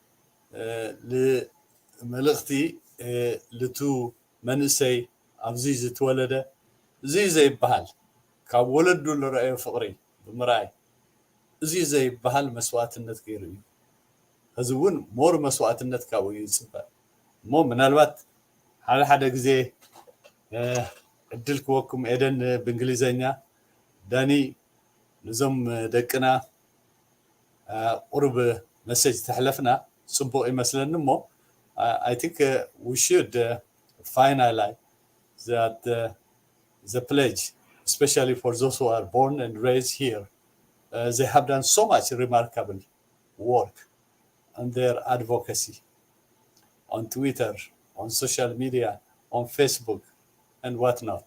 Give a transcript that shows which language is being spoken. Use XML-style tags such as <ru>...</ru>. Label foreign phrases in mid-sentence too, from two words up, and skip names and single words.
<ti>መልእኽቲ ልቱ መንእሰይ ኣብዚ ዝተወለደ እዚ ዘይበሃል ካብ ወለዱ ዝረአዮ ፍቕሪ ብምርኣይ እዚ ዘይበሃል መስዋዕትነት ገይሩ እዩ እዚ እውን ሞር መስዋዕትነት ካብኡ ይፅበቅ እሞ ምናልባት ሓደ ግዜ ዕድል ክወኩም ኤደን ብእንግሊዘኛ ዳኒ ንዞም ደቅና ቁርብ መሰጅ ተሕለፍና ጽቡቕ ይመስለኒ እሞ</ti> <en>I think we should finalize that the pledge, especially for those who are born and raised here. They have done so much remarkable work on their advocacy, on Twitter, on social media, on Facebook, and whatnot.</en>